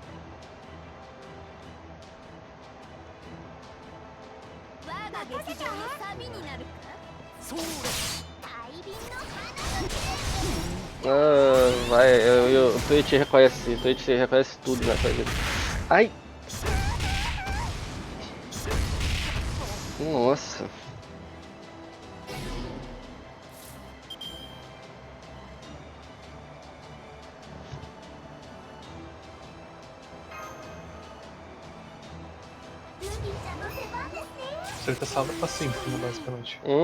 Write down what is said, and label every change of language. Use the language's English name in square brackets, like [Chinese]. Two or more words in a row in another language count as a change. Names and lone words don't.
[Japanese] 我が劇場のサビになるか。そうです大輪の花火。 [Portuguese] Ah, vai, o Twitch reconhece tudo nessa vida. Ai! Nossa! Acerta salva pra sempre, né, basicamente.